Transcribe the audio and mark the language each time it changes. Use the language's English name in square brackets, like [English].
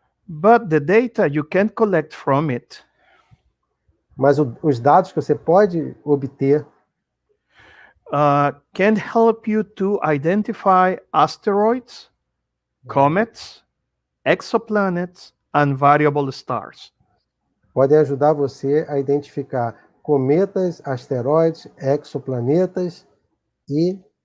[English] But the data you can collect from it [Portuguese] Mas os dados que você pode obter [English] can help you to identify asteroids, comets, exoplanets, and variable stars. [Portuguese] podem ajudar você a identificar cometas, asteroides, exoplanetas e